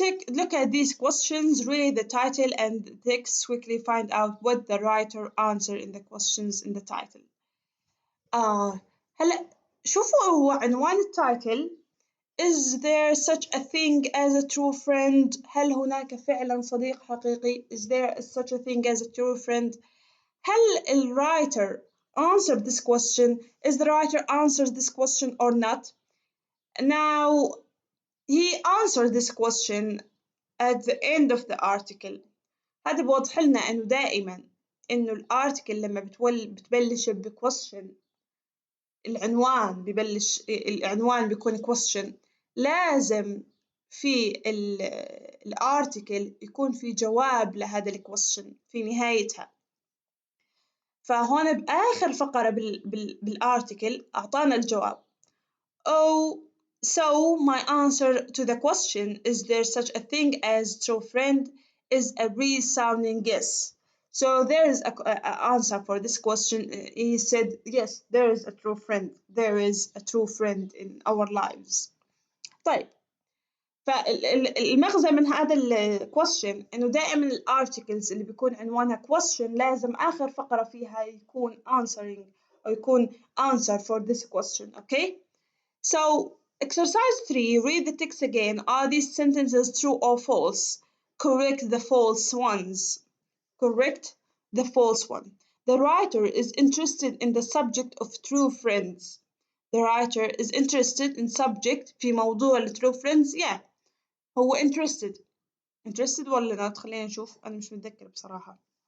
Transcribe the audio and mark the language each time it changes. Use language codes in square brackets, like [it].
[en] Look at these questions, read the title and the text, quickly find out what the writer answered in the questions in the title. [ar] هلا شوفوا هو عنوان التايتل. [en] Is there such a thing as a true friend؟ [ar] هل هناك فعلا صديق حقيقي؟ [en] Is there such a thing as a true friend؟ هل الwriter answered this question؟ Is the writer answers this question or not؟ Now he answered this question at the end of the article. [ar] هذا بوضح لنا إنه دائما إنه الارتكل لما بتبلش بquestion، العنوان بيكون question، لازم في الارتكل يكون في جواب لهذا الكويستشن في نهايتها. فهون بآخر فقرة بالارتكل أعطانا الجواب. [en] Oh, so my answer to the question, is there such a thing as true friend, is a resounding yes. So there is an answer for this question. He said, yes, there is a true friend. There is a true friend in our lives. [ar] طيب، فالمغزى من هذا الquestion إنه دائما الارticles اللي بيكون عنوانها question لازم آخر فقرة فيها يكون answering أو يكون [en] answer for this question. Okay? So exercise 3, read the text again. Are these sentences true or false? Correct the false ones. Correct the false one. The writer is interested in the subject of true friends. The writer is interested in subject [ar] في موضوع [en] true friends. Yeah, [ar] هو interested ولا not؟ خلينا نشوف، أنا مش متذكر بصراحة.